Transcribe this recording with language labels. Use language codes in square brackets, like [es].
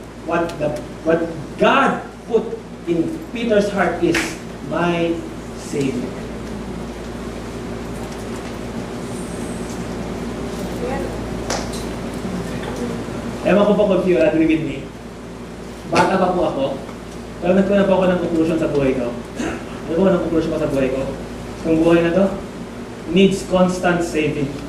[en] What God put in Peter's heart is my Savior. [tl] Ewan ko po kung [en] you agree with me. [tl] Bata pa po ako. Pero nagkaroon na po ako ng conclusion sa buhay ko. Ano po ang conclusion ko sa buhay ko? Itong buhay na to [en] needs constant saving.